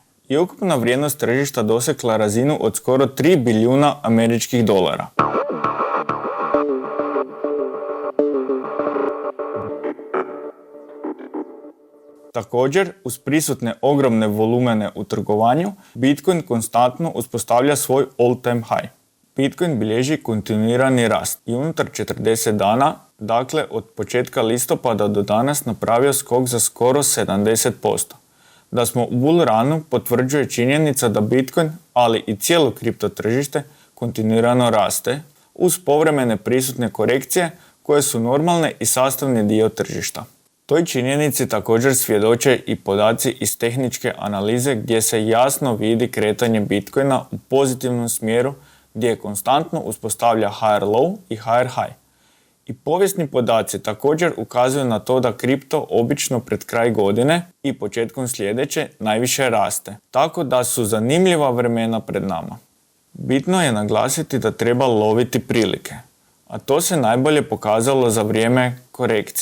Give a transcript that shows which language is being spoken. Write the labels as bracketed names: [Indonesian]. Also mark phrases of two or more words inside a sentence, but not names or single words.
[Croatian] I ukupna vrijednost tržišta dosegla razinu od skoro 3 bilijuna američkih dolara. Također, uz prisutne ogromne volumene u trgovanju, Bitcoin konstantno uspostavlja svoj [English] all-time high. [Croatian] Bitcoin bilježi kontinuirani rast i unutar 40 dana, dakle od početka listopada do danas, napravio skok za skoro 70%. Da smo u [English] bull runu [Croatian] potvrđuje činjenica da Bitcoin, ali i cijelo kripto tržište, kontinuirano raste uz povremene prisutne korekcije koje su normalne i sastavni dio tržišta. Toj činjenici također svjedoče i podaci iz tehničke analize gdje se jasno vidi kretanje Bitcoina u pozitivnom smjeru gdje konstantno uspostavlja [English] higher low [Croatian] i [English] higher high. [Croatian] I povijesni podaci također ukazuju na to da kripto obično pred kraj godine i početkom sljedeće najviše raste, tako da su zanimljiva vremena pred nama. Bitno je naglasiti da treba loviti prilike, a to se najbolje pokazalo za vrijeme korekcija.